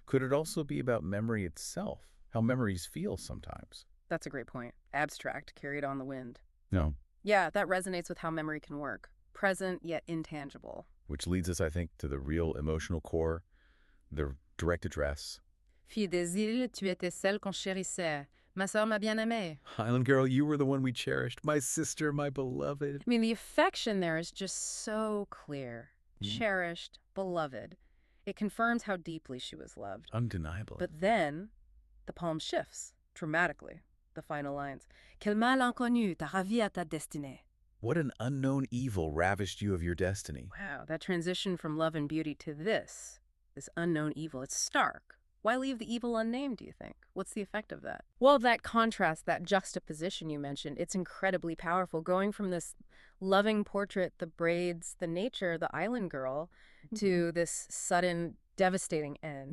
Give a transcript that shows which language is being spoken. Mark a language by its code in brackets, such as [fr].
[en] Could it also be about memory itself? How memories feel sometimes? that's a great point. Abstract, carried on the wind. No. Yeah, that resonates with how memory can work. Present yet intangible. Which leads us, I think, to the real emotional core, the direct address. [fr] Fille des îles, tu étais celle qu'on chérissait. Ma sœur m'a bien aimée. [en] Highland girl, you were the one we cherished. My sister, my beloved. I mean, the affection there is just so clear. Mm. Cherished, beloved. It confirms how deeply she was loved. Undeniably. But then, the poem shifts, dramatically. The final lines. [fr] Quel mal inconnu t'a ravi à ta destinée. [en] What an unknown evil ravished you of your destiny. Wow, that transition from love and beauty to this unknown evil, it's stark. Why leave the evil unnamed, do you think? What's the effect of that? Well, that contrast, that juxtaposition you mentioned, it's incredibly powerful. Going from this loving portrait, the braids, the nature, the island girl, to this sudden, devastating end.